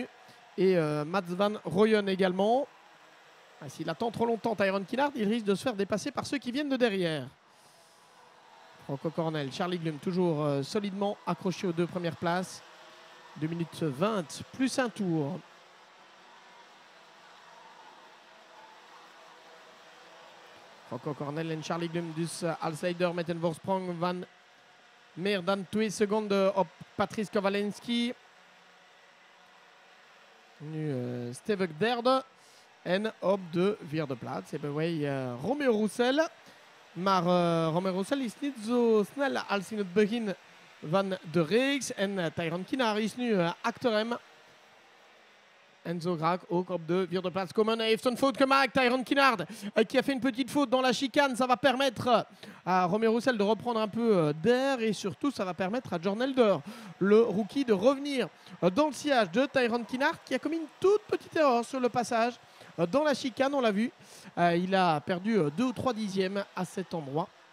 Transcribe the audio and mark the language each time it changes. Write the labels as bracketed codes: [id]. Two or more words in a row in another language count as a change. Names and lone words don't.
[fr] Et Mats van Rooyen également. S'il attend trop longtemps Tyrone Kinhart, il risque de se faire dépasser par ceux qui viennent de derrière. Rocco Cornell, Charlie Glum, toujours solidement accroché aux deux premières places. 2 minutes 20, plus un tour. [nl] Rocco Cornell en Charlie Glum, dus als leider met een voorsprong van meer dan 2 seconden op Patrice Kowalewski. Nu stevig derde en op de vierde plaats hebben wij Romeo Roussel. Maar Romeo Roussel is niet zo snel als in het begin van de reeks. En Tyrone Kinhart is nu achter hem. Enzo Graak ook op de vierde plaats komen. Hij heeft een faute gemaakt, Tyrone Kinard, [fr] qui a fait une petite faute dans la chicane. Ça va permettre à Romeo Roussel de reprendre un peu d'air et surtout ça va permettre à Jorn Elder, le rookie, de revenir dans le sillage de Tyrone Kinard qui a commis une toute petite erreur sur le passage dans la chicane, on l'a vu. Il a perdu 2 ou 3 dixièmes à cet endroit.